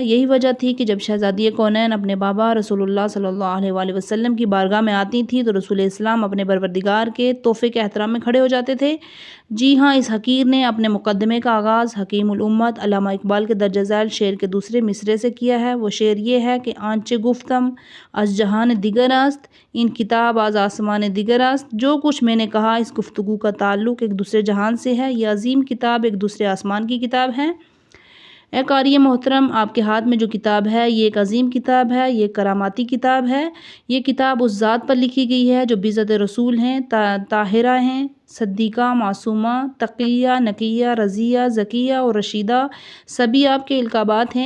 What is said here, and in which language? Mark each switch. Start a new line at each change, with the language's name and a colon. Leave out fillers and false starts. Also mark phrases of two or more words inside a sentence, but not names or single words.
Urdu: یہی وجہ تھی کہ جب شہزادی کونین اپنے بابا رسول اللہ
Arabic: صلی اللہ علیہ وآلہ وسلم
Urdu: کی بارگاہ میں آتی تھی تو رسول اسلام اپنے پروردگار کے تحفے کے احترام میں کھڑے ہو جاتے تھے۔ جی ہاں، اس حقیر نے اپنے مقدمے کا آغاز حکیم الامت علامہ اقبال کے درج ذیل شعر کے دوسرے مصرعے سے کیا ہے۔ وہ شعر یہ ہے کہ
Persian: آنچ گفتم از جہان دیگر است، ان کتاب از آسمان دیگر است۔
Urdu: جو کچھ میں نے کہا اس گفتگو کا تعلق ایک دوسرے جہان سے ہے، یہ عظیم کتاب ایک دوسرے آسمان کی کتاب ہے۔ اے قاری محترم، آپ کے ہاتھ میں جو کتاب ہے یہ ایک عظیم کتاب ہے، یہ کراماتی کتاب ہے۔ یہ کتاب اس ذات پر لکھی گئی ہے جو بعزت رسول ہیں، طاہرہ ہیں، صدیقہ، معصومہ، تقیہ، نقیہ، رضیہ، زکیہ اور رشیدہ، سبھی آپ کے القابات ہیں۔